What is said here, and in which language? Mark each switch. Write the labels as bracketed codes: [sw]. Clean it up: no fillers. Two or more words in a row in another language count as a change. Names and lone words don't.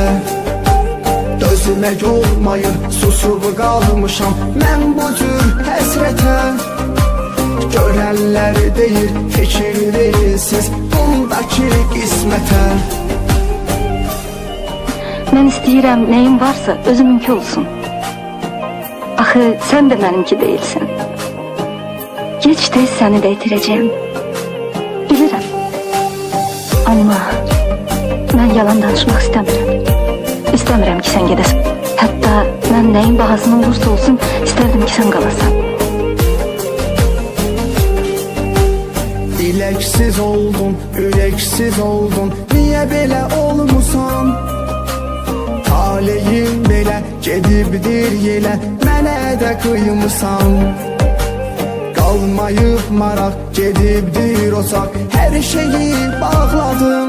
[az] Gözümə olmayır, susub qalmışam, mən bu cür həsrətə. Görənlər deyir, fikir verilsiz, bundakı qismətə. Ben istəyirəm neyim varsa özümünki olsun. [tr] Axı sen de benimki değilsin. Geç tez seni de itireceğim. [az] Bilirim. [tr] Ama ben yalan danışmak istemiyorum. İstemiyorum ki sen gidesin. Hatta ben neyin bahasına olursa olsun isterdim ki sen kalasan. [az] Diləksiz oldun, ürəksiz oldun, niyə belə olmusan? Taleyim belə gedibdir yelə, mənə də qıymısan. Qalmayıb maraq, gedibdir ocaq, hər şeyi bağladım.